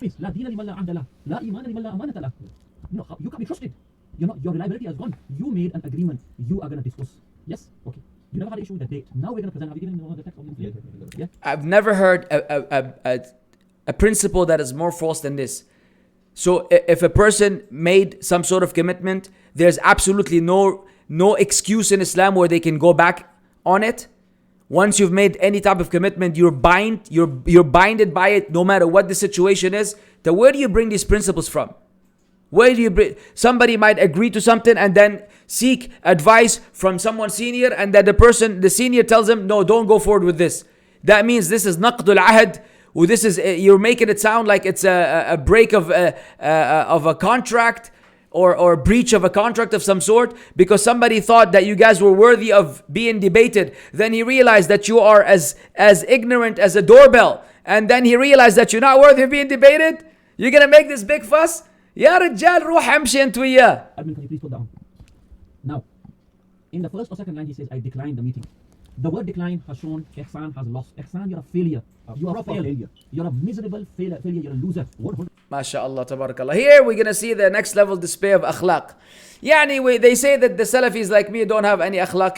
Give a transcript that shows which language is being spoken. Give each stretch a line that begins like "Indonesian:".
Arabic: لا دين لمن لا عهد له, لا إيمان لمن لا أمانة له.
English: You can't be trusted. You know, your reliability has gone. You made an agreement. You are going to discuss. Yes? Okay. You never had an issue with the date. Now we're going to present. Have you given the text of the Yeah? I've never heard a principle that is more false than this. So if a person made some sort of commitment, there's absolutely no excuse in Islam where they can go back on it. Once you've made any type of commitment, you're binded by it no matter what the situation is. Then where do you bring these principles from? Where do you bring? Somebody might agree to something and then seek advice from someone senior, and that the senior tells him, no, don't go forward with this. That means this is naqdul ahad, or this is, you're making it sound like it's a break of a contract, or breach of a contract of some sort, because somebody thought that you guys were worthy of being debated. Then he realized that you are as ignorant as a doorbell. And then he realized that you're not worthy of being debated. You're going to make this big fuss?
Arabic: Ya Rajal, روح امشي انت وياه.
English: Admin, can you please put down? Now, in the first or second line, he says, I declined the meeting. The word decline has shown Ihsan has lost. Ihsan, you're a failure. You are a failure. You're a miserable failure. You're a loser. MashaAllah, tabarakallah. Here we're going to see the next level display of akhlaq. Yani, they say that the Salafis like me don't have any akhlaq.